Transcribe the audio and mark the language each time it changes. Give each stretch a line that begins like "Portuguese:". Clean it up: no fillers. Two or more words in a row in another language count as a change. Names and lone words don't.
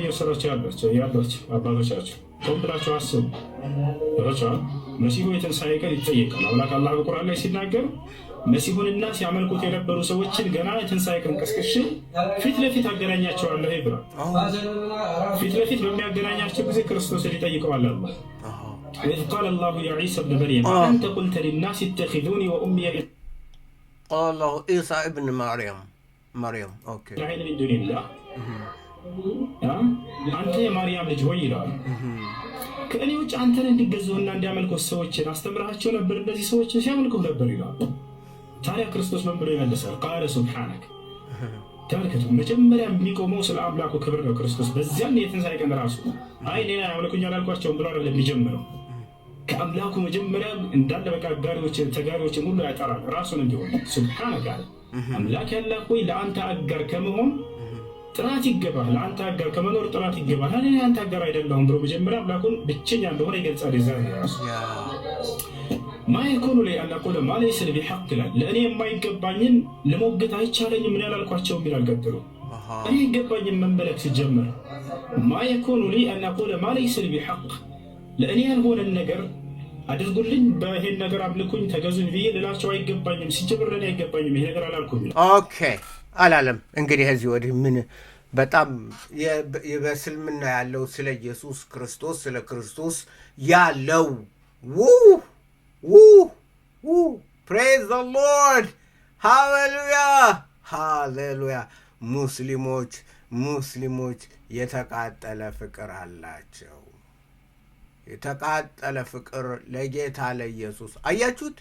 Amharic: እየወሰዳቸው ያሏቸው አባቶቻቸው ቆም ብላቸው አስቡ። ታቸዋል መሲሁ የትንሣኤ ቀን ይጠየቃል። አምላክ አላህ በቁርአን ላይ ሲናገር መሲሁንና ሲያመልኩት የነበሩ ሰዎችን ገና የትንሣኤ ቀን ቀስቅሼ ፊት ለፊት አገናኛቸዋለሁ ብሏል። ፊት ለፊት በሚያገናኛቸው ጊዜ ክርስቶስን ይጠይቀዋል። አላህ
Arabic: إذ قال الله يا عيسى ابن مريم أنت قلت للناس اتخذوني وأمي قال الله عيسى ابن مريم أوكي من دون الله
Amharic: አንተ የማርያም ልጅ ሆይ ይላል። ከእኔ ውጭ አንተን እንዲገዙና እንዲያመልኩት ሰዎችን አስተምራቸው ነበር፣ እንደዚህ ሰዎችን ሲያመልኩ ነበር ይላል። ታዲያ ክርስቶስ ምን ብሎ ይመልሳል?
Arabic: قال سبحانك።
Amharic: ተመልከቱ፣ መጀመሪያ የሚቆመው ስለ አምላኩ ክብር ነው ክርስቶስ። በዚያም የትንሣኤ ቀን ራሱ አይ እኔን አያመልኩኝ አላልኳቸውም ብሎ አይደለም የሚጀምረው። ከአምላኩ መጀመሪያ እንዳለ በቃ ተጋሪዎችን ሁሉ ያጠራል ራሱን እንዲሆን። ሱብሓነክ አለ። አምላክ ያላህ ሆይ ለአንተ አጋር ከመሆን ጥራት ይገባል፣ ለአንተ አጋር ከመኖር ጥራት ይገባል። እኔ አንተ አጋር አይደለሁም ብሎ መጀመሪያ አምላኩን ብቸኛ እንደሆነ ይገልጻል። ይዛል ራሱ
Arabic: ما يكون لي أن أقول ما ليس لي بحق
Amharic: ይላል። ለእኔ የማይገባኝን ለሞገት አይቻለኝም ምን ያላልኳቸውም ይላል። ቀጥሎ እኔ ይገባኝን መመለክ ሲጀምር
Arabic: ما يكون لي أن أقول ما ليس لي بحق
Amharic: ለእኔ ያልሆነን ነገር አድርጉልኝ፣ በይሄን ነገር አምልኩኝ፣ ተገዙኝ ብዬ ልላቸው አይገባኝም። ሲጀምር ለእኔ አይገባኝም ይሄ ነገር አላልኩም። ኦኬ አላለም። እንግዲህ እዚህ ወዲህ ምን በጣም በእስልምና ያለው ስለ ኢየሱስ ክርስቶስ ስለ ክርስቶስ ያለው
English: praise the Lord
Amharic: ሃሌሉያ። ሙስሊሞች የተቃጠለ ፍቅር አላቸው። የተቃጠለ ፍቅር ለጌታ ለኢየሱስ። አያችሁት?